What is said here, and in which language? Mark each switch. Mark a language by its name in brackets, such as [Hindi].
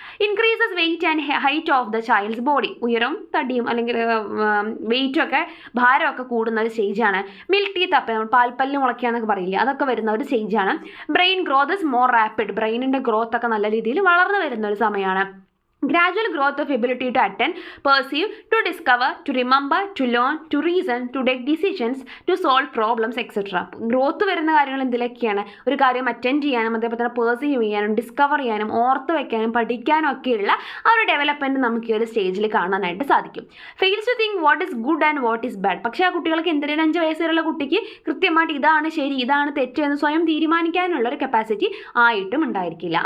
[English] Increases weight and height of the child's body. [Malayalam] ഉയരം, തടിയും അല്ലെങ്കിൽ വെയിറ്റും ഒക്കെ ഭാരമൊക്കെ കൂടുന്ന ഒരു സ്റ്റേജാണ്. മിൽക്ക് ടീത്ത് അപ്പം നമ്മൾ പാൽപ്പല്ല് മുളയ്ക്കുക എന്നൊക്കെ പറയില്ല, അതൊക്കെ വരുന്ന ഒരു സ്റ്റേജാണ്. [English] Brain growth is more rapid. [Malayalam] ബ്രെയിനിൻ്റെ growth ഒക്കെ നല്ല രീതിയിൽ വളർന്നു വരുന്ന ഒരു സമയമാണ്. [English] Gradual growth of ability to attend, perceive, to discover, to remember, to learn, to reason, to take decisions, to solve problems, etc. [Malayalam] Growth വരുന്ന കാര്യങ്ങൾ എന്തിലൊക്കെയാണ്? ഒരു കാര്യം അറ്റൻഡ് ചെയ്യാനും അതേപോലെ തന്നെ പെർസീവ് ചെയ്യാനും ഡിസ്കവർ ചെയ്യാനും ഓർത്ത് വയ്ക്കാനും പഠിക്കാനും ഒക്കെയുള്ള ആ ഒരു ഡെവലപ്മെൻറ്റ് നമുക്ക് ഈ ഒരു സ്റ്റേജിൽ കാണാനായിട്ട് സാധിക്കും. [English] Fails to think what is good and what is bad. [Malayalam] പക്ഷേ ആ കുട്ടികൾക്ക് എന്തിനും 5 വയസ്സ് വരെയുള്ള കുട്ടിക്ക് കൃത്യമായിട്ട് ഇതാണ് ശരി ഇതാണ് തെറ്റ് എന്ന് സ്വയം തീരുമാനിക്കാനുള്ള ഒരു കപ്പാസിറ്റി ആയിട്ടും ഉണ്ടായിരിക്കില്ല.